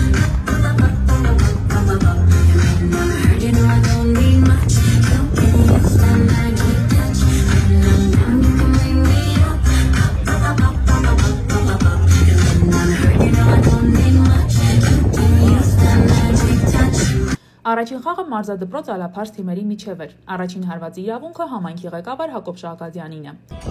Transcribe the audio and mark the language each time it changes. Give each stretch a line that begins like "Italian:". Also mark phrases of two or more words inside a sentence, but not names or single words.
English: And when I'm hurt, you know I don't need much. You can use that magic touch. When I'm down, you can bring me up. And when I'm hurt, you know I don't need much. You can use that magic touch.
Armenian: Առաջին խաղը մարզադպրոց ալափարս թիմերի միջև էր։ Առաջին հարվածի իրավունքը համայնքի ղեկավար Հակոբ Շահակազյանին է։